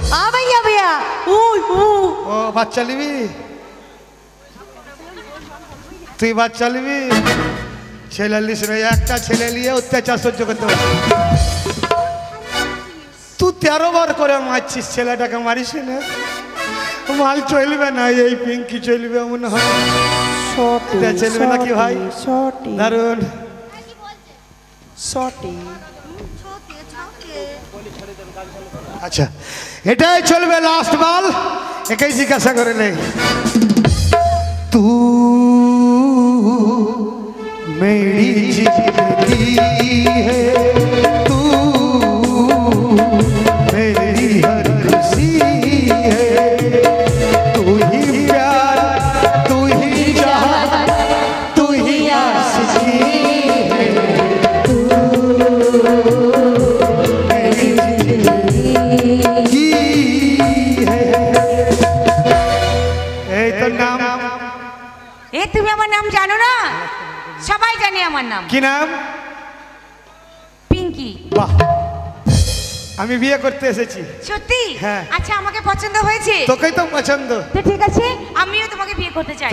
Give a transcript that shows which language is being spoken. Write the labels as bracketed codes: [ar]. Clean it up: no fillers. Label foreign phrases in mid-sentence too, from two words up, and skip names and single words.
[bn] ও বাচ্চা নিবি তুই বাচ্চা নিবি ছেলে লিস রে একটা ছেলে নিয়ে অত্যাচার সহ্য করতে পারবি তুই 13 বার করে মারছিস ছেলেটাকে মারিস না মাল চলবে না এই পিঙ্কি চলবে মনে হয় চলবে নাকি ভাই দারুন আচ্ছা এটাই চলবে লাস্ট বল একাই জিজ্ঞাসা করে নেই তু [hi] मेरी जिंदगी है तू मेरी हर खुशी है तू ही प्यार तू ही चाहत तू ही आशिकी है तू मेरी जिंदगी है ए तो नाम [bn] তুমি আমার নাম নাম জানো না? সবাই জানে আমার নাম কি নাম? পিঙ্কি। বাহ, আমি বিয়ে করতে এসেছি। সত্যি? হ্যাঁ। আচ্ছা, আমাকে পছন্দ হয়েছে? তোকেই তো পছন্দ। তো ঠিক আছে, আমিও তোমাকে বিয়ে করতে চাই।